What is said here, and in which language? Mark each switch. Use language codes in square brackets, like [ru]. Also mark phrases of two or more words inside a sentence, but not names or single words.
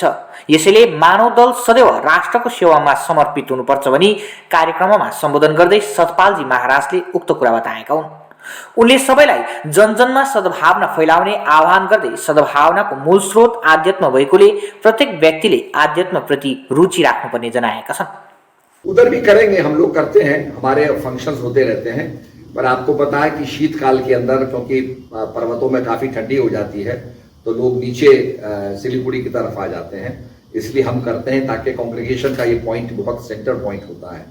[ne] यसैले मानव दल सदैव राष्ट्रको सेवामा समर्पित हुनुपर्छ भनी कार्यक्रममा सम्बोधन गर्दै सतपालजी महाराजले उक्त कुरा बताएका हुन्। उनले सबैलाई जनजनमा सद्भावना फैलाउने आह्वान गर्दै सद्भावनाको मूल स्रोत आध्यात्म भएकोले प्रत्येक व्यक्तिले आध्यात्मप्रति रुचि राख्नुपर्ने जनाएका छन्। [hi] उधर भी करेंगे, हम लोग करते हैं, हमारे फंक्शंस होते रहते हैं। पर आपको पता है कि शीतकाल के अंदर क्योंकि पर्वतों में काफी ठंडी हो जाती है तो लोग नीचे सिलीगुड़ी की तरफ आ जाते हैं, इसलिए हम करते हैं ताकि कांग्रेगेशन का ये पॉइंट बहुत [en] center point [hi] होता है।